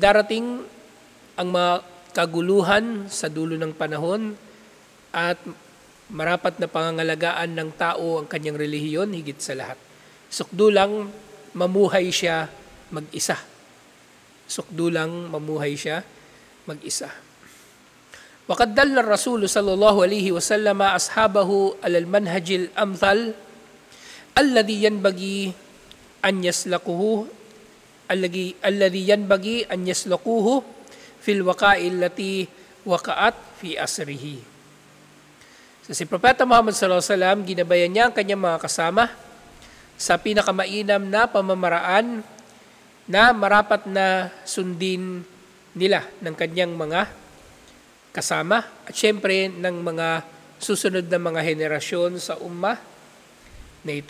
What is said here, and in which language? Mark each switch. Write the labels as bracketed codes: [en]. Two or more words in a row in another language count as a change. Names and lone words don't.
[tl] Kasi darating ang mga kaguluhan sa dulo ng panahon at marapat na pangangalagaan ng tao ang kanyang relihiyon higit sa lahat. Sukdulang mamuhay siya mag-isa. Sukdulang mamuhay siya mag-isa. [ar] وقد دل الرسول صلى الله عليه وسلم أصحابه على المنهج الأمثل الذي ينبغي أن يسلكه الذي ينبغي أن يسلكه في الوقائع التي وقعت في عصره. [tl] So, si Propeta Muhammad [ar] صلى الله عليه وسلم, [tl] ginabayan niya ang kanyang mga kasama sa pinakamainam na pamamaraan na marapat na sundin nila ng kanyang mga kasama at syempre ng mga susunod na mga henerasyon sa ummah na ito.